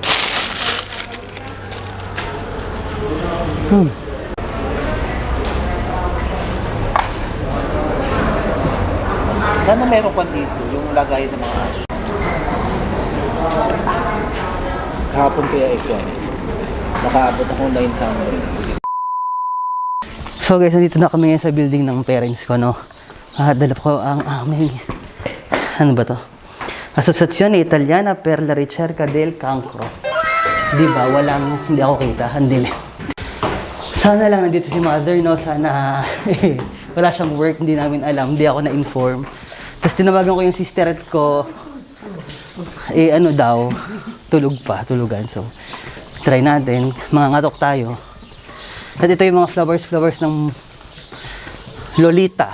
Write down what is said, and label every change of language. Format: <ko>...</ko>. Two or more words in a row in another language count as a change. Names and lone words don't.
<tl>Sana meron pa dito, yung lagay ng mga aso. Kahapon kaya ito. Nakaabot ako 900.</tl> <en>So guys,</en> <tl>nandito na kami ngayon sa building ng parents ko, no? Dala ko ang aming, ano ba to? Associazione Italiana per la Ricerca del Cancro. Di ba? Hindi ako kita. Ang dilim. Sana lang nandito si mother, no? Sana wala siyang work, hindi namin alam, hindi ako na-inform. Tapos tinawagan ko yung sister ko, ano daw, tulugan. So, try natin, mga ngatok tayo. At ito yung mga flowers ng Lolita.</tl>